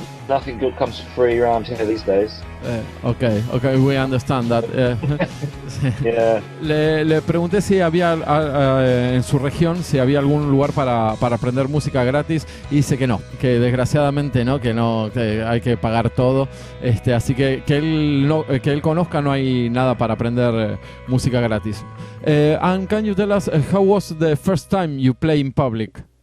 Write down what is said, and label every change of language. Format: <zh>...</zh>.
<en>Nothing good comes for free around here these days. Okay, we understand that. Yeah.</en> <es>Le pregunté si había en su región si había algún lugar para aprender música gratis y dice que no, que desgraciadamente no, que hay que pagar todo. Así que él conozca no hay nada para aprender música gratis.</es> <en>And can you tell us how was the first time you play in public?</en>